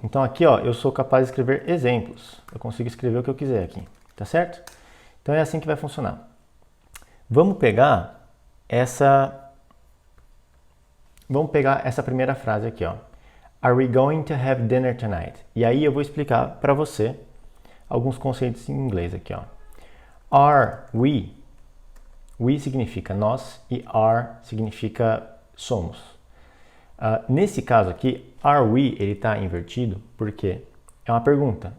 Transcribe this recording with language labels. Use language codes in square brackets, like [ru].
[pt] Então aqui ó, eu sou capaz de escrever exemplos. Eu consigo escrever o que eu quiser aqui, tá certo? Então é assim que vai funcionar. Vamos pegar essa primeira frase aqui, ó. [en] Are we going to have dinner tonight? [pt] E aí eu vou explicar para você alguns conceitos em inglês aqui, ó. [en] Are we? [pt] We significa nós e are significa somos. Nesse caso aqui, are we ele está invertido porque é uma pergunta.